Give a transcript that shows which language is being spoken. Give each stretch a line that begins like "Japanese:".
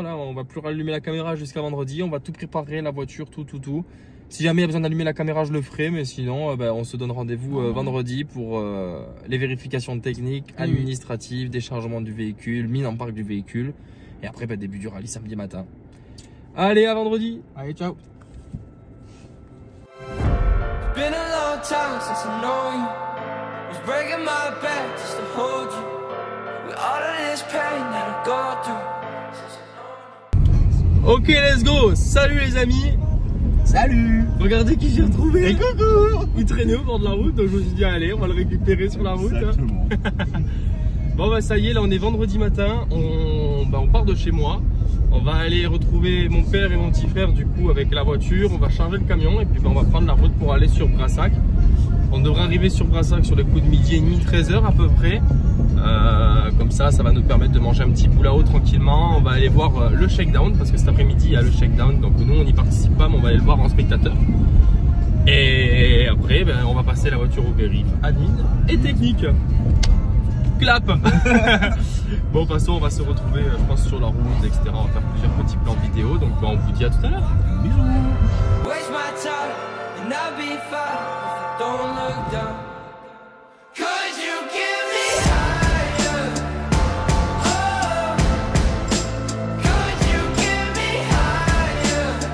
French: Là, on va plus rallumer la caméra jusqu'à vendredi. On va tout préparer, la voiture, tout. Si jamais il y a besoin d'allumer la caméra, je le ferai. Mais sinon, on se donne rendez-vous vendredi pour les vérifications techniques, administratives, déchargement du véhicule, mise en parc du véhicule. Et après, début du rallye samedi matin. Allez, à vendredi. Allez, ciao.
English: Been a long time since I know you. Was breaking my back just to hold you. With all of this pain that I go through.
French: Ok, let's go. Salut les amis. Salut. Regardez qui j'ai retrouvé. Et coucou. Il traînait au bord de la route, donc je me suis dit allez, on va le récupérer sur la route. Exactement. Bon ça y est, là on est vendredi matin. On part de chez moi. On va aller retrouver mon père et mon petit frère du coup avec la voiture. On va charger le camion et puis on va prendre la route pour aller sur Brassac. On devrait arriver sur Brassac sur les coups de midi et demi, 13h à peu près. Comme ça va nous permettre de manger un petit bout là-haut tranquillement. On va aller voir le shakedown parce que cet après-midi il y a le shakedown. Donc nous on n'y participe pas mais on va aller le voir en spectateur. Et après on va passer la voiture au vérif, admin et technique. Clap. Bon de toute façon on va se retrouver je pense sur la route etc. On va faire plusieurs petits plans vidéo. Donc on vous dit à tout à l'heure. Bisous.
English: Waste my time and I'll be fine if I don't look down. Could you give me higher? Oh, could you give me higher?